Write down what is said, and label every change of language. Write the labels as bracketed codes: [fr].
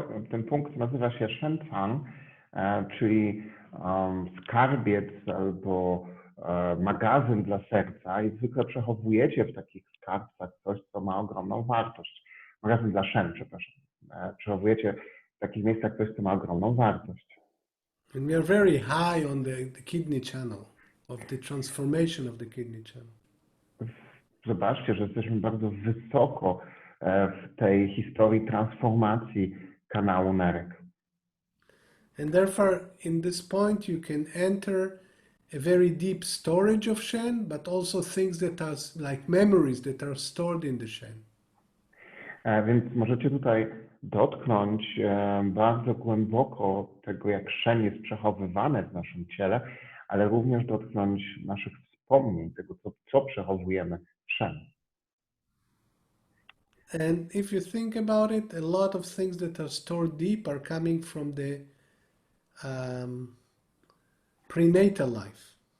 [pl] Ten punkt nazywa się Shenzang, czyli skarbiec albo magazyn dla serca i zwykle przechowujecie w takich skarbcach coś, co ma ogromną wartość. Magazyn dla szen, przepraszam. Przechowujecie w takich miejscach coś, co ma ogromną wartość. [en] And we are very high on the kidney channel, of the transformation of the kidney channel. [pl] Zobaczcie, że jesteśmy bardzo wysoko w tej historii transformacji kanału nerek. [en] And therefore, in this point, you can enter a very deep storage of Shen, but also things that are like memories that are stored in the Shen. [pl] Więc możecie tutaj dotknąć bardzo głęboko tego, jak szen jest przechowywane w naszym ciele, ale również dotknąć naszych wspomnień, tego, co przechowujemy w szen. [en] And if you think about it, a lot of things that are stored deep are coming from the prenatal life.